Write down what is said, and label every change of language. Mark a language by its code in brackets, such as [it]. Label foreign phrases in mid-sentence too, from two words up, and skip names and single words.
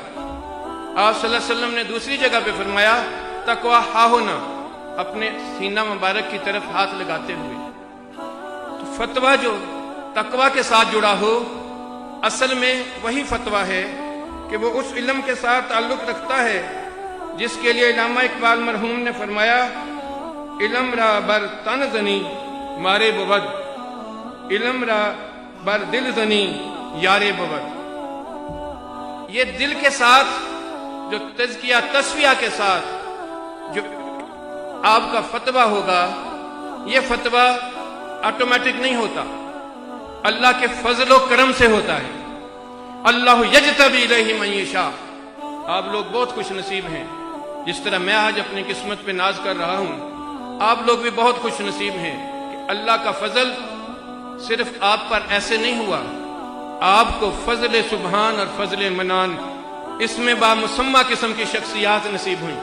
[ur] آپ [ar] صلی اللہ علیہ وسلم [ur] نے دوسری جگہ پہ فرمایا تقوی ہا ہونا، اپنے سینہ مبارک کی طرف ہاتھ لگاتے ہوئے۔ تو فتویٰ جو تقوی کے ساتھ جڑا ہو، اصل میں وہی فتویٰ ہے کہ وہ اس علم کے ساتھ تعلق رکھتا ہے جس کے لیے علامہ اقبال مرحوم نے فرمایا [fa] علم را بر تن زنی مارے بود، علم را بر دل زنی یارے بود۔ [ur] یہ دل کے ساتھ جو تزکیہ تصفیہ کے ساتھ جو آپ کا فتویٰ ہوگا، یہ فتویٰ آٹومیٹک نہیں ہوتا، اللہ کے فضل و کرم سے ہوتا ہے۔ [ar] اللہ یجتبی الیہ من یشاء۔ [ur] آپ لوگ بہت خوش نصیب ہیں، جس طرح میں آج اپنی قسمت پہ ناز کر رہا ہوں، آپ لوگ بھی بہت خوش نصیب ہیں کہ اللہ کا فضل صرف آپ پر ایسے نہیں ہوا، آپ کو فضل سبحان اور فضل منان اس میں بامسمہ قسم کی شخصیات نصیب ہوئیں۔